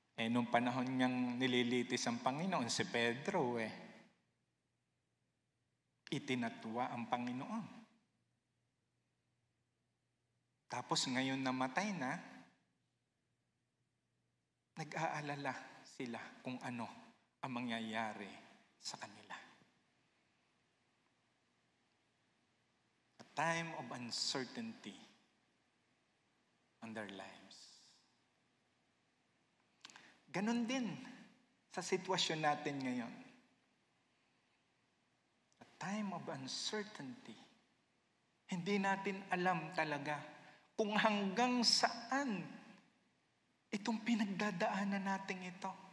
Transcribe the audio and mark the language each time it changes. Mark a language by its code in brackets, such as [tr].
[tl] Nung panahon niyang nililitis ang Panginoon, si Pedro itinatwa ang Panginoon. Tapos ngayon namatay na, nag-aalala sila kung ano ang mangyayari sa kanila. [en] A time of uncertainty on their lives. [tl] Ganon din sa sitwasyon natin ngayon. [en] A time of uncertainty. [tl] Hindi natin alam talaga kung hanggang saan itong pinagdadaanan natin ito.